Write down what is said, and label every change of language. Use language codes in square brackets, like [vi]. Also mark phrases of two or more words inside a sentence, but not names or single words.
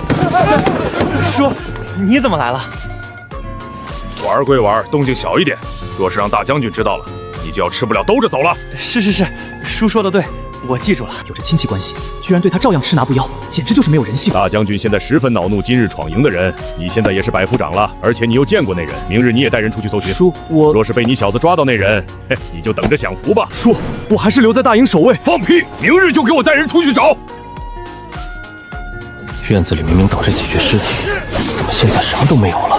[zh] 叔，你怎麼來了？玩歸玩，動靜小一點。若是讓大將軍知道了，你就要吃不了兜着走了。是，叔說的對，我記住了。有着親戚關係，居然對他照樣吃拿不要，簡直就是沒有人性。大將軍現在十分惱怒今日闖營的人，你現在也是百夫長了，而且你又見過那人，明日你也帶人出去搜尋。叔，我若是被你小子抓到那人，你就等着享福吧。叔，我還是留在大營守衛。放屁！明日就給我帶人出去找。院子裡明明倒着幾具屍體，怎麼現在什麼都沒有了？